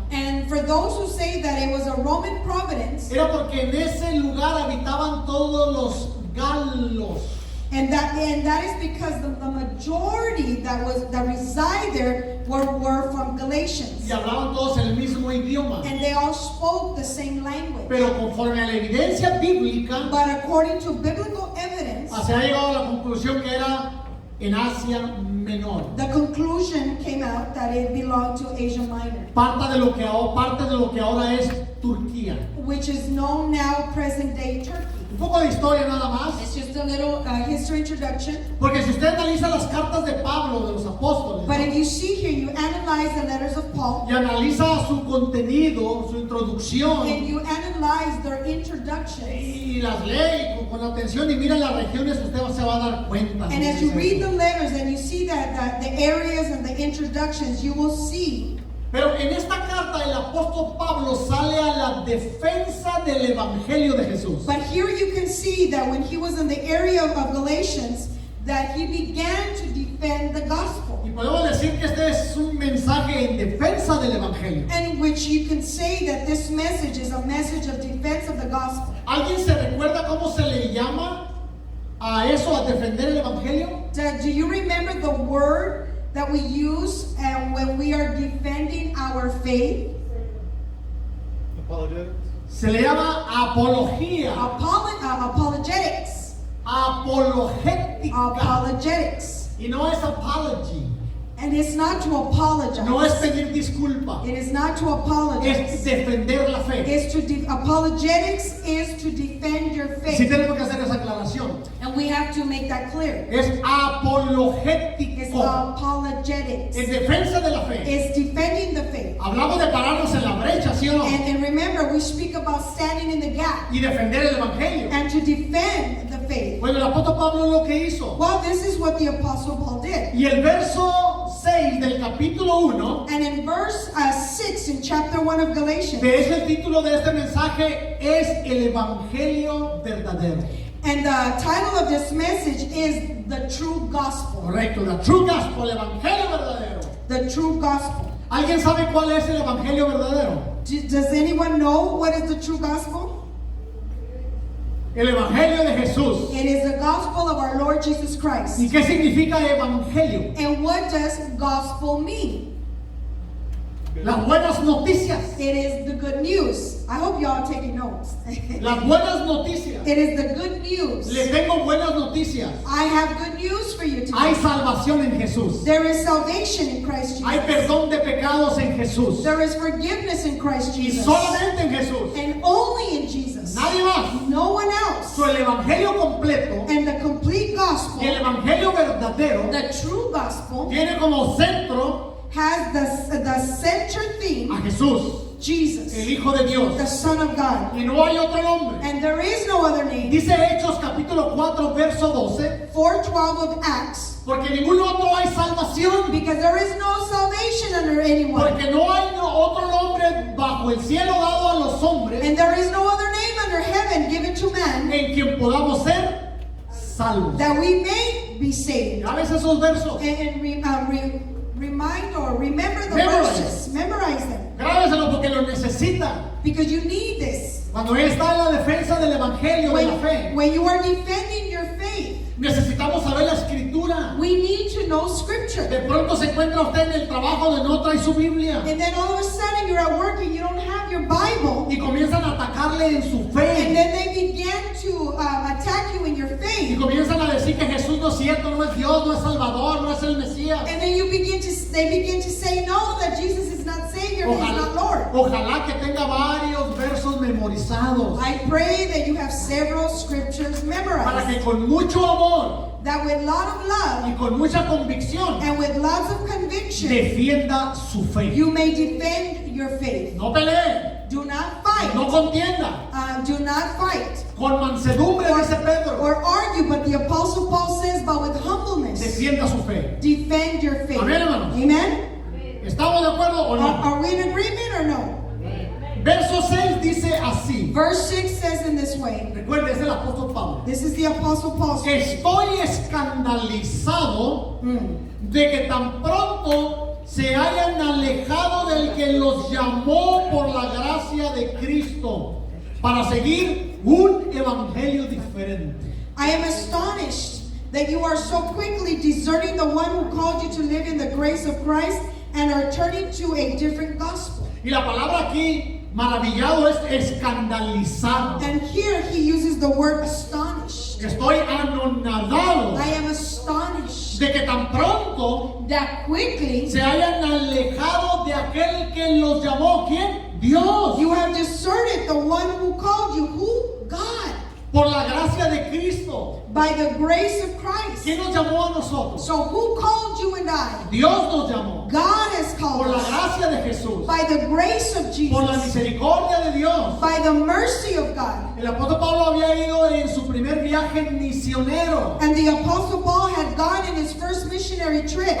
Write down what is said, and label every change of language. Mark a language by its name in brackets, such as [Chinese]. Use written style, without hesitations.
[English] And for those who say that it was a Roman province, [Spanish] era porque en ese lugar habitaban todos los galos. [English] and that is because the majority that reside there were from Galatians, [Spanish] Y hablaban todos el mismo idioma. [English] and they all spoke the same language. [Spanish] Pero conforme a la evidencia bíblica, [English] But according to biblical evidence, [Spanish] se ha llegado a la conclusión que era en Asia Menor. [English] the conclusion came out that it belonged to Asia Minor, [Spanish] Parte de lo que ahora es Turquía. [English] which is known now present day Turkey. [Spanish] Un poco de historia nada más. [English] It's just a little history introduction. [Spanish] Porque si usted analiza las cartas de Pablo, de los apóstoles, [English] But if you see here, you analyze the letters of Paul, [Spanish] y analiza su contenido, su introducción, [English] and you analyze their introductions. [Spanish] y las lee con atención y mira las regiones, usted se va a dar cuenta. [English] And as you read the letters and you see that the areas and the introductions, you will see. [Spanish] Pero en esta carta el apóstol Pablo sale a la defensa del evangelio de Jesús. [English] But here you can see that when he was in the area of Galatians, that he began to defend the gospel. [Spanish] Y podemos decir que este es un mensaje en defensa del evangelio. [English] And which you can say that this message is a message of defense of the gospel. [Spanish] ¿Alguien se recuerda cómo se le llama a eso, a defender el evangelio? [English] Do you remember the word that we use when we are defending our faith? [Spanish] Se le llama apología, [English] Apologetics. [Spanish] apologética. [English] Apologetics. [Spanish] Y no es apology, [English] And it's not to apologize. [Spanish] no es pedir disculpa, [English] It is not to [Spanish] es [English] apologize. [Spanish] defender la fe. [English] It's to apologetics is to defend your [Spanish] Sí [English] faith. [Spanish] tenemos que hacer esa aclaración. [English] And we have to make that clear. [Spanish] Es [English] It's [Spanish] apologético, [English] apologetics. [Spanish] en defensa de la fe. [English] It's defending the faith. [Spanish] Hablamos de pararnos en la brecha, ¿sí o no? [English] And remember, we speak about standing in the gap [Spanish] Y defender el evangelio. [English] and to defend the faith. [Spanish] Bueno, el apóstol Pablo lo que hizo. [English] Well, this is what the Apostle Paul did. [Spanish] Y el verso 6 del capítulo 1, [English] And in verse 6 in chapter 1 of Galatians, [Spanish] de ese el título de este mensaje es el evangelio verdadero. [English] and the title of this message is The True Gospel. [Spanish] Correcto, [English] the true gospel, [Spanish] el evangelio verdadero. [English] The True Gospel. [Spanish] ¿Alguien sabe cuál es el evangelio verdadero? [English] Does anyone know what is the true gospel? [Spanish] El evangelio de Jesús. [English] It is the gospel of our Lord Jesus Christ. [Spanish] ¿Y qué significa evangelio? [English] And what does gospel mean? [Spanish] Las buenas noticias. [English] It is the good news. I hope y'all are taking notes. [Spanish] Las buenas noticias. [English] It is the good news. [Spanish] Le tengo buenas noticias. [English] I have good news for you [Spanish] Hay [English] today. [Spanish] salvación en Jesús. [English] There is salvation in Christ [Spanish] Hay [English] Jesus. [Spanish] perdón de pecados en Jesús. [English] There is forgiveness in Christ [Spanish] Y [English] Jesus. [Spanish] solamente en Jesús. [English] And only in Jesus. [Spanish] Nadie más. [English] No one else. [Spanish] So, el evangelio completo [English] And the complete gospel, [Spanish] y el evangelio verdadero [English] the true gospel, [Spanish] tiene como centro [English] has the center theme, [Spanish] a Jesús, [English] Jesus, [Spanish] el Hijo de Dios. [English] the Son of God. [Spanish] Y no hay otro nombre. [English] And there is no other name. [Spanish] Dice Hechos capítulo 4 verso 12, [English] 4:12 of Acts. [Spanish] porque en ningún otro hay salvación, [English] Because there is no salvation under anyone. [Spanish] porque no hay otro nombre bajo el cielo dado a los hombres [English] And there is no other name under heaven given to man [Spanish] en quien podamos ser salvos. [English] that we may be saved. [Spanish] ¿Ya ves esos versos? [English] And remind or remember the Memorize. verses. Memorize them. [Spanish] Grábeselo porque lo necesita. [English] Because you need this. [Spanish] Cuando él está en la defensa del evangelio de la fe, [English] When you are defending your faith, [Spanish] necesitamos saber la escritura. [English] we need to know Scripture. [Spanish] De pronto se encuentra usted en el trabajo de no trae su Biblia. [English] And then all of a sudden you're at work and you don't have your Bible. [Spanish] Y comienzan a atacarle en su [English] And [Spanish] fe. [English] then they began to attack you in your [Spanish] Y [English] faith. [Spanish] comienzan a decir que Jesús no es cierto, no es Dios, no es Salvador, no es el Mesías. [English] And then they begin to say no, that Jesus is not Savior, He's not Lord. [Spanish] Ojalá que tenga varios versos memorizados. [English] I pray that you have several scriptures [Spanish] Para [English] memorized. [Spanish] que con mucho amor [English] That with a lot of love [Spanish] y con mucha convicción [English] and with lots of conviction, [Spanish] defienda su fe. [English] you may defend your faith. [Spanish] No pelee, [English] Do not fight. [Spanish] no contienda. [English] Do not fight [Spanish] Con mansedumbre, dice Pedro, [English] or argue, but the Apostle Paul says, but with humbleness, [Spanish] defienda su fe. [English] defend your faith. [Spanish] Amén, hermanos. [English] Amen? [Spanish] ¿Estamos de acuerdo o no? [English] Are we in agreement or no? [Spanish] Verso 6 dice así. [English] Verse 6 says in this way. [Spanish] Recuerde, es el apóstol Pablo. [English] This is the Apostle Paul. [Spanish] Estoy escandalizado de que tan pronto se hayan alejado del que los llamó por la gracia de Cristo para seguir un evangelio diferente. [English] I am astonished that you are so quickly deserting the one who called you to live in the grace of Christ and are turning to a different gospel. [Spanish] Y la palabra aquí, maravillado, es escandalizado. [English] And here he uses the word astonished. [Spanish] Estoy anonadado [English] I am astonished [Spanish] de que tan pronto [English] that quickly [Spanish] se hayan alejado de aquel que los llamó. ¿Quién? Dios. [English] you have deserted the one who called you. Who? God. [Spanish] Por la gracia de Cristo. [English] By the grace of Christ. [Spanish] ¿Quién nos llamó a nosotros? [English] So who called you and I? [Spanish] Dios nos llamó. [English] God has [Spanish] Por [English] called [Spanish] la [English] us. [Spanish] gracia de Jesús. [English] By the grace of [Spanish] Por la [English] Jesus. [Spanish] misericordia de Dios. [English] By the mercy of God. [Spanish] El apóstol Pablo había ido en su primer viaje misionero [English] And the Apostle Paul had gone in his first missionary trip